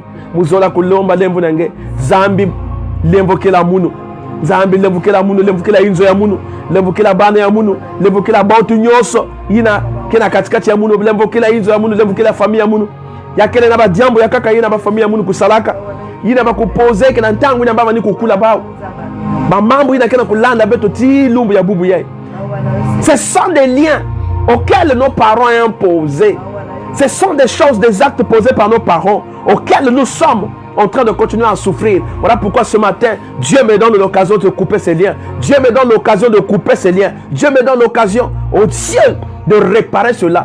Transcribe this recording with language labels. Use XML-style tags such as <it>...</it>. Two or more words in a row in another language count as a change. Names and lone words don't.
<ktu>nange zambi lembo kila munu zambi levu kila munu levu kila inzo ya munu levu kila bana ya munu levu kila bautu nyoso ina kina katikati ya munu levu kila inzo ya munu levu kila familia munu ya kele na badiambo ya kaka ina ba familia munu kusalaka ina ba kupoze kina ntangu ina baba ni kukula bao mamambo ina kena kulanda beto ti lumbu ya bubu yai.</ktu> <fr>Ce sont des liens auxquels nos parents ont imposé. Ce sont des choses, des actes posés par nos parents auxquels nous sommes en train de continuer à souffrir. Voilà pourquoi ce matin, Dieu me donne l'occasion de couper ces liens. Dieu me donne l'occasion de couper ces liens. Dieu me donne l'occasion au ciel de réparer cela.</fr>